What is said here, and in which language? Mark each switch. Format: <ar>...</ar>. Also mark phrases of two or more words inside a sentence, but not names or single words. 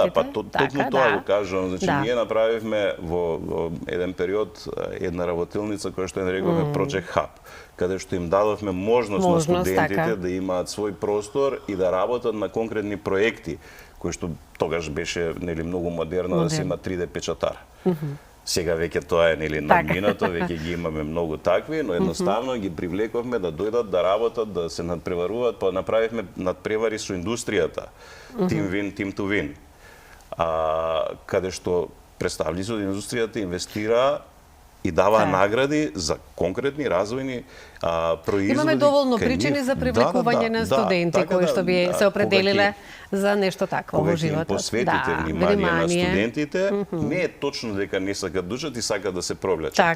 <mk>Да, па токму тоа го кажувам. Значи, ние направивме во еден период една работилница која што ја нарекуваме Project Hub, каде што им дадовме можност на студентите да имаат свој простор и да работат на конкретни проекти, кој што тогаш беше нели многу модерно да се има 3D печатар. Сега веќе тоа е нели надминато, веќе ги имаме многу такви, но едноставно ги привлековме да дојдат да работат, да се надпреваруваат, па направивме надпревари со индустријата.</mk> <en>Team win, team to win.</en> <mk>Каде што представници од индустријата инвестираа и дава награди за конкретни развојни производи. Имаме доволно причини за привлекување на студенти кои што би се определиле за нешто такво во животот. Кога ќе им посветите внимание на студентите, не е точно дека не сакат да учат и сакат да се провлечат.</mk>